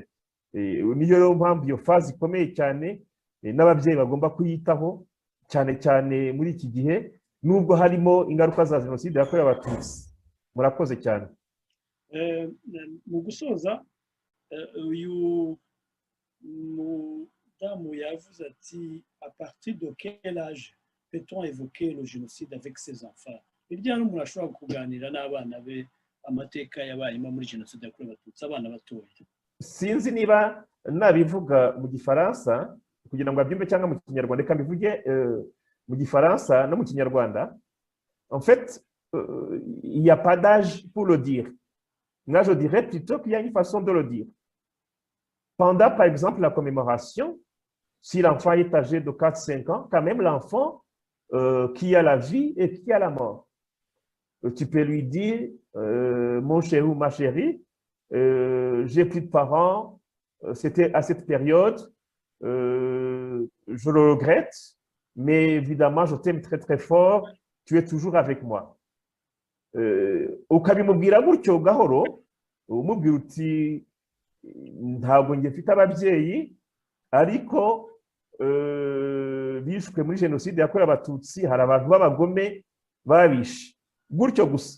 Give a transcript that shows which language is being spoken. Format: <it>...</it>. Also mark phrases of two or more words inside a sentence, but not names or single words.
<rw>Niyo rero mpamvu iyo faze ikomeye cyane n'ababyeyi bagomba kuyitaho cyane cyane muri iki gihe, nubwo harimo ingaruka za jenoside yakorewe Abatutsi. Murakoze cyane. Mu gusoza, uyu mudamu yavuze ati</rw> <fr>à partir de quel âge peut-on évoquer le génocide avec ses enfants?</fr> <rw>Irya n'umuntu ashobora kuganira n'abana be amateka yabayemo muri jenoside yakorewe Abatutsi, abana batoya. Sinzi niba nabivuga mu gifaransa kugira ngo abyumve cyangwa mu kinyarwanda, reka mbivuge mu gifaransa no mu kinyarwanda.</rw> <fr>En fait, il n'y a pas d'âge pour le dire. Moi, je dirais plutôt qu'il y a une façon de le dire. Pendant, par exemple, la commémoration, si l'enfant est âgé de 4-5 ans, quand même l'enfant qui a la vie et qui a la mort. Tu peux lui dire, mon chéri ou ma chérie, j'ai plus de parents, c'était à cette période, je le regrette, mais évidemment, je t'aime très très fort, tu es toujours avec moi.</fr> <rw>Ukabimubwira gutyo gahoro, umubwira uti ntabwo njye mfite ababyeyi ariko bishwe muri jenoside yakorewe Abatutsi, hari abantu b'abagome babishe, gutyo gusa.</rw>